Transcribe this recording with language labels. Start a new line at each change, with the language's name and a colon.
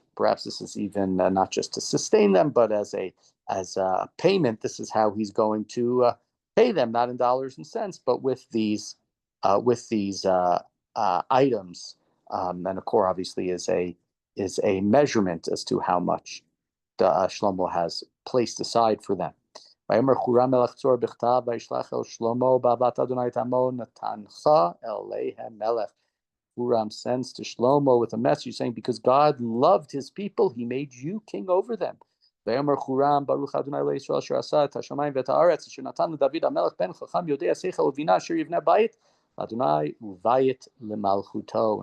English: Perhaps this is even not just to sustain them, but as a payment. This is how he's going to pay them, not in dollars and cents, but with these with these items, and a core obviously is a measurement as to how much the Shlomo has placed aside for them.
Hebrew: ויאמר חורם מלך צור בכתב וישלח אל שלמה באהבת אדוני את עמו נתנך אליהם מלך.
English: Huram sends to Shlomo with a message saying, because God loved his people, he made you king over them.
Hebrew: ויאמר חורם ברוך אדוני אלוהי ישראל אשר עשה את השמיים ואת הארץ אשר נתן לדוד המלך בן חכם יודע שכל ובינה אשר יבנה בית לאדוני ובית למלכותו.